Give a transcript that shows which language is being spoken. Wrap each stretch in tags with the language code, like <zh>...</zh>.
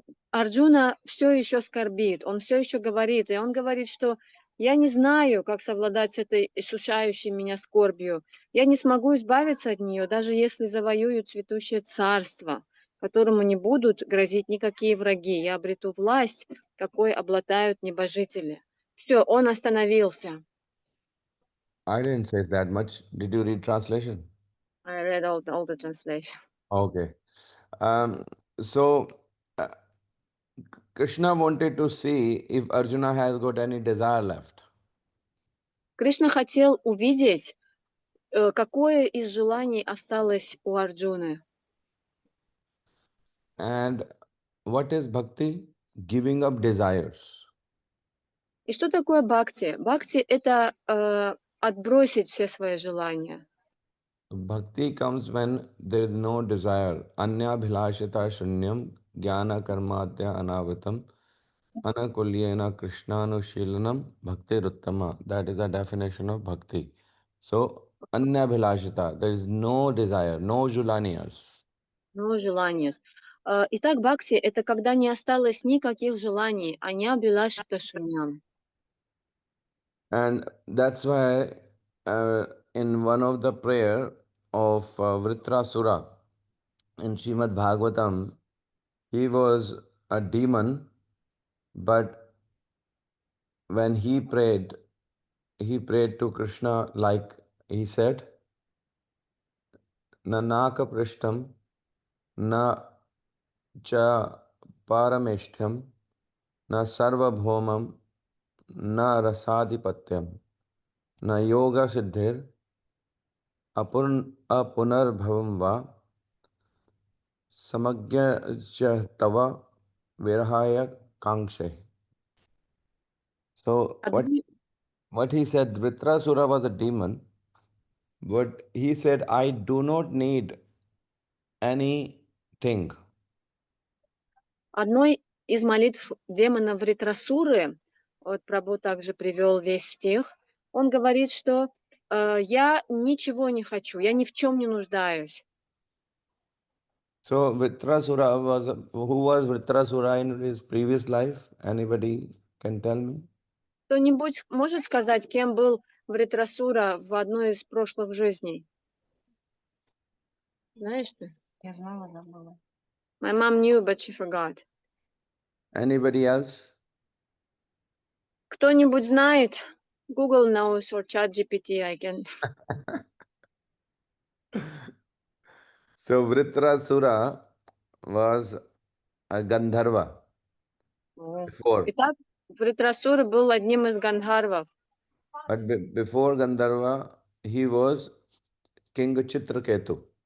<ru>Арджуна все еще скорбит, он все еще говорит, и он говорит, что я не знаю, как совладать с этой иссушающей меня скорбью. Я не смогу избавиться от нее, даже если завоюю цветущее царство, которому не будут грозить никакие враги. Я обрету власть, какой обладают небожители. Все, он остановился.</ru> <en>I didn't say that much. Did you read translation? I read all the translation. Okay. Um, so uh, Krishna wanted to see if Arjuna has got any desire left.</en> <ru>Кришна хотел увидеть, какое из желаний осталось у Арджуны.</ru> <en>And what is bhakti? Giving up desires.</en> <ru>И что такое бхакти? Бхакти – это отбросить все свои желания.</ru> <en>Bhakti comes when there is no desire.</en> <sa>Anya bhilashita shunyam jnana karmadya anavatam anakulyena krishnanushilanam bhakti ruttama.</sa> <en>That is the definition of bhakti. So, anya bhilashita, there is no desire, no julaniyas.</en> <ru>No желания. Итак, бхакти – это когда не осталось никаких желаний,</ru> <sa>аня билашита шуньям.</sa> <en>And that's why in one of the prayer of Vritrasura in Srimad Bhagavatam, he was a demon, but when he prayed to Krishna like he said,</en> <sa>Na naka prishtam, na cha parameshtham, na sarvabhaumam, na rasadhipatyam, na yoga siddhir, apunarbhavam va, samagya cha tava virahaya kangshe.</sa> <en>So what he said, Vritrasura was a demon, but he said, I do not need anything.</en> <ru>Одной из молитв демона Вритрасуры, вот Прабху также привел весь стих, он говорит, что я ничего не хочу, я ни в чем не нуждаюсь.</ru> <en>So Vritrasura was, who was Vritrasura in his previous life? Anybody can tell me?</en> <ru>Кто-нибудь может сказать, кем был Вритрасура в одной из прошлых жизней? Знаешь ты? Я знала, забыла.</ru> <en>My mom knew, but she forgot. Anybody else?</en> <ru>Кто-нибудь знает?</ru> <en>Google knows or ChatGPT, I can. So Vritrasura was a Gandharva before.</en> <ru>Итак, Вритрасура был одним из гандхарвов.</ru> <en>But before Gandharva, he was King Chitraketu.</en>